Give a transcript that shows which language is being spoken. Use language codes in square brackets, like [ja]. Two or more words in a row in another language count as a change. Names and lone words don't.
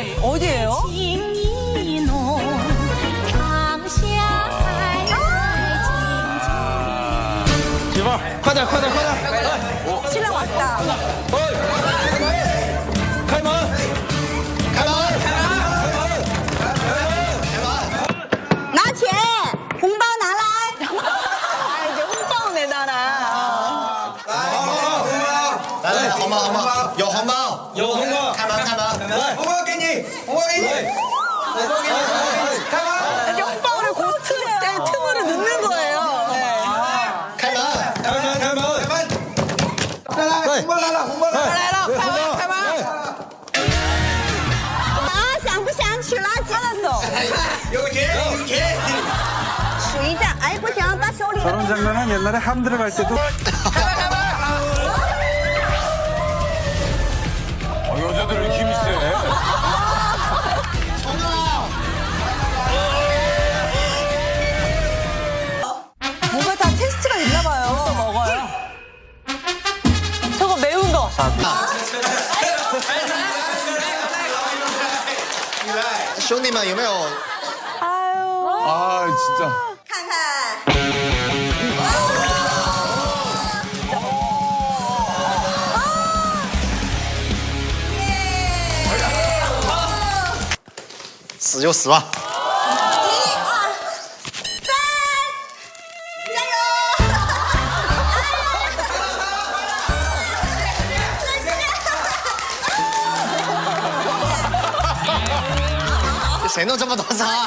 [ko] 어디예요? 신랑 왔다. [zh] 나 钱, 홍보拿来. [ko] 아, 이제 홍보 내놔라. [zh] 来来，红包红包，有红包，有红包，开门开门，来，红包给你，红包给你，红包给你，开门， [ko] 이제 홍보를 그 틈으로 넣는 거예요. 네. [zh] 开门，开门开门，开门，来来，红包来了，红包来了，来了，开门开门。啊，想不想取垃圾？알았어. 有钱有钱，数一下，哎，不行，把手里的 [ko] 저런 장면은 옛날에 함 들어갈 때도 여자들 왜 이렇게 힘이 세? 뭔가 다 테스트가 있나 봐요. 또 먹어요. 저거 매운 거. [zh] 兄弟们有没有？ [ko] 아, 진짜. [zh] 看看。死就死吧。谁弄这么多草？